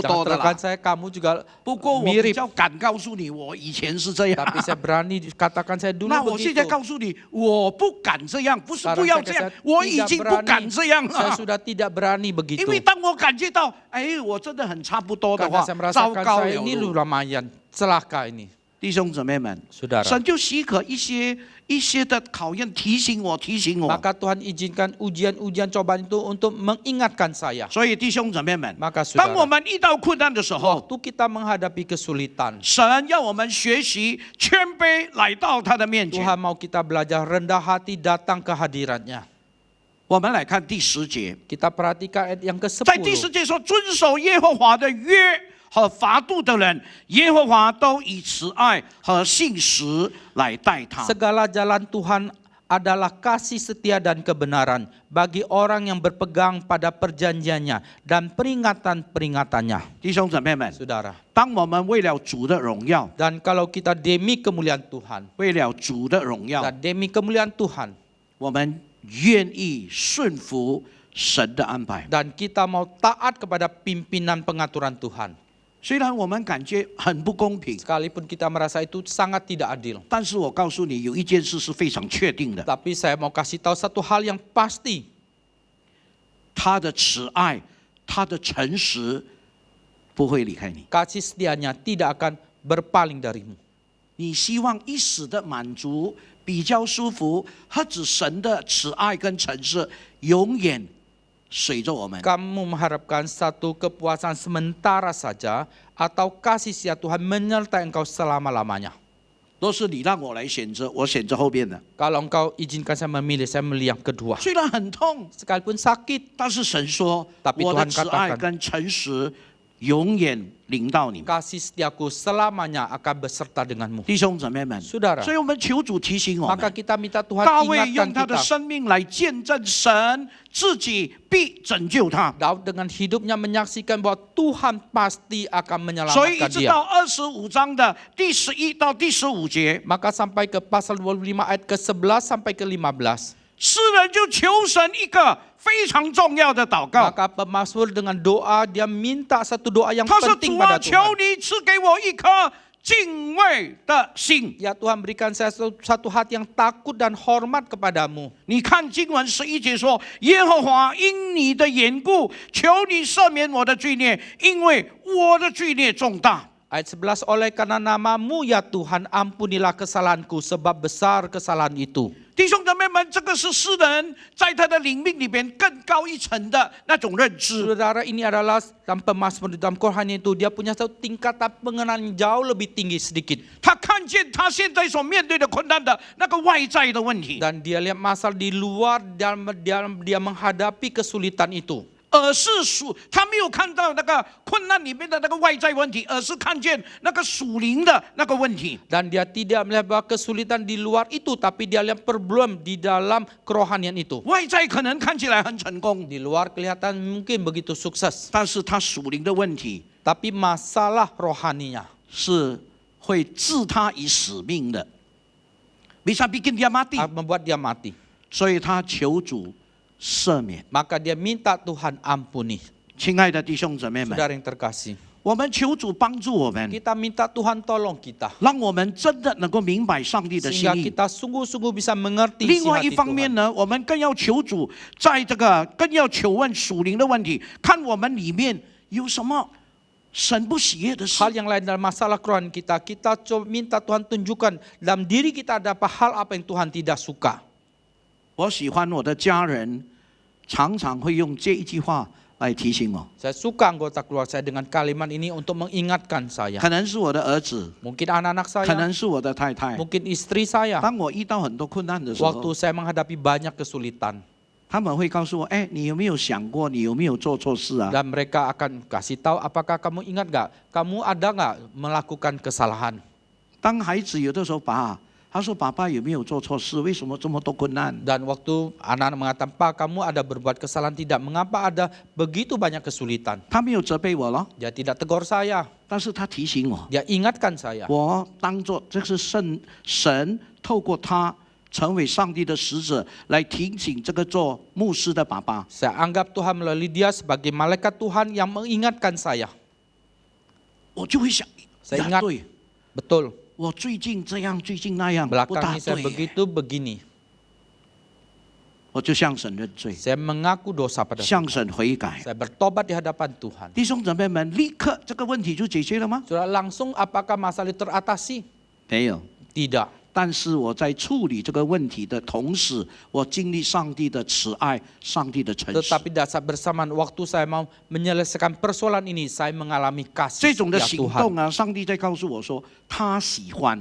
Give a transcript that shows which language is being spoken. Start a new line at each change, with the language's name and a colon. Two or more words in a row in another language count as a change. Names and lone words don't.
Indonesian: Jangan
Chinese: 多的
Indonesian: terangkan
Chinese: 啦。
Indonesian: saya, kamu juga
Chinese: 不过我比
Indonesian: mirip.
Chinese: 较敢告诉你，我以前是这样。
Indonesian: Tapi saya berani katakan saya
Chinese: 那
Indonesian: dulu
Chinese: 我现在
Indonesian: begitu.
Chinese: 告诉你，我不敢这样，不是
Indonesian: Sekarang
Chinese: 不要
Indonesian: saya
Chinese: 这样
Indonesian: kata，
Chinese: 我已
Indonesian: tidak
Chinese: 经不敢
Indonesian: berani.
Chinese: 这样
Indonesian: Saya
Chinese: 了。
Indonesian: sudah tidak berani
Chinese: 因
Indonesian: begitu.
Chinese: 为当我感觉到，哎，我真的很差不多的
Indonesian: Karena
Chinese: 话
Indonesian: saya，
Chinese: 糟
Indonesian: merasakan
Chinese: 糕
Indonesian: saya
Chinese: 了
Indonesian: ini
Chinese: 路。
Indonesian: lumayan celaka ini.
Chinese: 弟兄姊妹们，
Indonesian: Saudara.
Chinese: 神就许可一些的考验，提醒我。
Indonesian: Maka Tuhan izinkan ujian-ujian cobaan itu untuk mengingatkan saya.
Chinese: 所以弟兄姊妹们，
Indonesian: Maka
Chinese: 当我
Indonesian: saudara,
Chinese: 们遇到困难的时候，
Indonesian: waktu kita menghadapi kesulitan,
Chinese: 神要我们学习谦卑来到他的面前。
Indonesian: Tuhan mau kita belajar rendah hati datang ke hadiratnya.
Chinese: 我们来看第10节，
Indonesian: Kita perhatikan ayat yang
Chinese: 在第10
Indonesian: ke-10.
Chinese: 节说，遵守耶和华的约和法度的人，耶和华都以慈爱和信实来待他。
Indonesian: Segala jalan Tuhan adalah kasih setia dan kebenaran bagi orang yang berpegang pada perjanjiannya dan peringatan-peringatannya.
Chinese: 弟兄姊妹们，
Indonesian: Saudara,
Chinese: 当我们为了主的荣耀，
Indonesian: dan kalau kita demi kemuliaan Tuhan,
Chinese: 为了主的荣耀，
Indonesian: dan demi kemuliaan Tuhan,
Chinese: 我们愿意顺服神的安排。
Indonesian: dan kita mau taat kepada pimpinan pengaturan Tuhan.
Chinese: 虽然我们感觉很不公平，
Indonesian: Sekalipun kita merasa itu sangat tidak adil.
Chinese: 但是我告诉你，有一件事是非常确定的，
Indonesian: Tapi saya mau kasih tahu satu hal yang pasti.
Chinese: 他的慈爱，他的诚实不会离开你。
Indonesian: Kasih setianya tidak akan berpaling darimu.
Chinese: 你希望一时的满足，比较舒服，或者神的慈爱跟诚实永远随着我们。
Indonesian: Kamu mengharapkan satu kepuasan sementara saja atau kasih setia Tuhan menyertai engkau selama-lamanya.
Chinese: 若是你让我来选择，我选择后边的。
Indonesian: Kalau engkau izinkan saya memilih, saya memilih yang kedua.
Chinese: 虽然很痛，
Indonesian: Sekalipun sakit,
Chinese: 但是神说
Indonesian: Tapi
Chinese: 我的
Indonesian: Tuhan
Chinese: 慈爱
Indonesian: katakan
Chinese: 跟诚实永远临到你们。
Indonesian: kasih setiaku selamanya akan beserta denganmu.
Chinese: 弟兄姊妹们，
Indonesian: Saudara,
Chinese: 所以我们求主提醒我
Indonesian: maka
Chinese: 们，
Indonesian: kita minta Tuhan
Chinese: 大卫
Indonesian: ingatkan
Chinese: 用他的
Indonesian: kita.
Chinese: 生命来见证神自己必拯救他。
Indonesian: Daud dengan hidupnya menyaksikan bahwa Tuhan pasti akan
Chinese: 所以一
Indonesian: menyelamatkan
Chinese: 直
Indonesian: dia.
Chinese: 到25章的第11到第15节，
Indonesian: Maka sampai ke pasal 25 ayat ke-11 sampai ke-15.
Chinese: 诗人就求神一个非常重要的祷告。
Indonesian: Maka pemazmur dengan doa, dia minta satu doa yang
Chinese: 他说：“
Indonesian: penting
Chinese: 主啊，
Indonesian: pada
Chinese: 求
Indonesian: Tuhan.
Chinese: 你赐给我一颗敬畏的心。
Indonesian: Ya Tuhan, berikan saya satu hati yang takut dan hormat kepadamu. ”
Chinese: 你看经文11节说：“耶和华因你的缘故，求你赦免我的罪孽，因为我的罪孽重大。”
Indonesian: Ayat 11, oleh karena namamu ya Tuhan, ampunilah kesalahanku, sebab besar kesalahan itu.
Chinese: 弟兄姊妹们，这个是诗人在他的灵命里边更高一层的那种认知。
Indonesian: Saudara, ini adalah dalam pemazmur di dalam Quran itu, dia punya satu tingkatan pengenalan yang jauh lebih tinggi sedikit.
Chinese: 他看见他现在所面对的困难的那个外在的问题，
Indonesian: Dan dia lihat masalah di luar, dia menghadapi kesulitan itu.
Chinese: 而是他没有看到那个困难里面的那个外在问题，而是看见那个属灵的那个问题。
Indonesian: Dan dia tidak melihat bahwa kesulitan di luar itu, tapi dia lihat problem di dalam kerohanian itu.
Chinese: 外在可能看起来很成功，
Indonesian: Di luar kelihatan mungkin begitu sukses,
Chinese: 但是他属灵的问题
Indonesian: tapi masalah rohaninya
Chinese: 是会置他以死命的 ，
Indonesian: bisa bikin dia mati。 membuat dia mati.
Chinese: 所以他求主赦免。
Indonesian: Maka dia minta Tuhan ampuni.
Chinese: 亲爱的弟兄姊妹们，
Indonesian: Saudara yang terkasih,
Chinese: 我们求主帮助我们，
Indonesian: Kita minta Tuhan tolong kita.
Chinese: 让我们真的能够明白上帝的心
Indonesian: Sehingga
Chinese: 意。
Indonesian: kita sungguh-sungguh bisa mengerti
Chinese: 另
Indonesian: isi
Chinese: 外一
Indonesian: hati
Chinese: 方面
Indonesian: Tuhan.
Chinese: 呢，我们更要求主，在这个更要求问属灵的问题，看我们里面有什么神不喜悦的事
Indonesian: Hal。yang lain dalam masalah kerohanian kita, kita coba minta Tuhan tunjukkan dalam diri kita ada apa hal apa yang Tuhan tidak suka.
Chinese: 我喜欢我的家人常常会用这一句话来提醒我，
Indonesian: Saya suka anggota keluarga saya dengan kalimat ini untuk mengingatkan saya.
Chinese: 可能是我的儿子，
Indonesian: Mungkin anak-anak
Chinese: 可
Indonesian: saya,
Chinese: 能是我的太太。
Indonesian: mungkin istri saya.
Chinese: 当我遇到很多困难的时
Indonesian: Waktu
Chinese: 候，
Indonesian: saya menghadapi banyak kesulitan,
Chinese: 他们会告诉我：“哎，你有没有想过，你有没有做错事啊？”
Indonesian: dan mereka akan kasih tahu, apakah kamu ingat gak? Kamu ada gak melakukan kesalahan?
Chinese: 当孩子有的时候他说：“爸爸有没有做错事？为什么这么多困难
Indonesian: Dan waktu anak-anak mengatakan, Pak, kamu ada berbuat kesalahan tidak? Mengapa ada begitu banyak kesulitan?？”
Chinese: 他没有责备我咯，
Indonesian: Dia tidak tegur saya,
Chinese: 但是他提醒我，
Indonesian: dia ingatkan saya.
Chinese: 我当作这是神透过他成为上帝的使者，来提醒这个做牧师的爸爸。
Indonesian: Saya anggap Tuhan melalui dia sebagai malaikat Tuhan yang mengingatkan saya.
Chinese: 我就会想，
Indonesian: Saya
Chinese: 呀
Indonesian: ingat
Chinese: 对，
Indonesian: betul,
Chinese: 我最近这样，最近那样，不
Indonesian: belakang
Chinese: 大
Indonesian: ini saya
Chinese: 对，
Indonesian: begitu begini.
Chinese: 我就向神认罪，
Indonesian: Saya mengaku dosa pada Tuhan.
Chinese: 向神悔改。
Indonesian: Saya bertobat di hadapan Tuhan.
Chinese: 弟兄姊妹们，立刻这个问题就解决了吗？
Indonesian: Sudah langsung apakah masalah itu teratasi?
Chinese: 没有。
Indonesian: Tidak.
Chinese: 但是我在处理这个问题的同时，我经历上帝的慈爱，上帝的诚实。
Indonesian: Tetapi saat bersamaan waktu saya mau menyelesaikan persoalan ini, saya mengalami
Chinese: 这
Indonesian: kasih
Chinese: 种的
Indonesian: setia
Chinese: 行
Indonesian: Tuhan.
Chinese: 动啊，上帝在告诉我说，他喜欢。